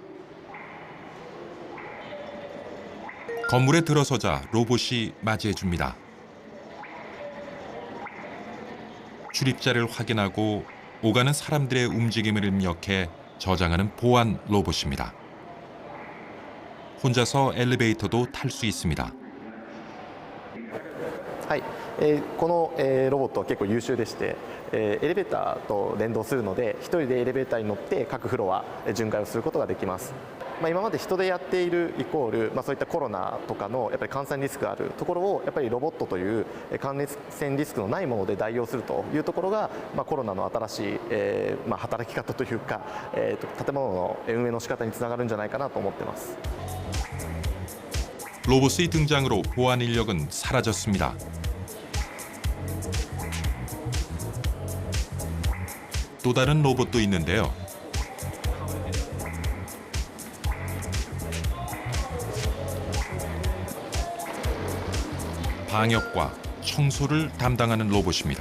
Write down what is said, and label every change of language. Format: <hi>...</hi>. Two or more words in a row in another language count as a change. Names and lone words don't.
<ko>건물에 들어서자 로봇이 맞이해줍니다. 출입자를 확인하고 오가는 사람들의 움직임을 입력해 저장하는 보안 로봇입니다. 혼자서 엘리베이터도 탈 수 있습니다.</ko> <ja>はい、この、ロボットは結構優秀でして、エレベーターと連動するので一人でエレベーターに乗って各フロア巡回をすることができます。今まで人でやっているイコール、そういったコロナとかのやっぱり感染リスクがあるところをやっぱりロボットという感染リスクのないもので代用するというところが、コロナの新しい、働き方というか、建物の運営の仕方につながるんじゃないかなと思ってます。</ja> <ko>로봇의 등장으로 보안 인력은 사라졌습니다. 또 다른 로봇도 있는데요. 방역과 청소를 담당하는 로봇입니다.</ko>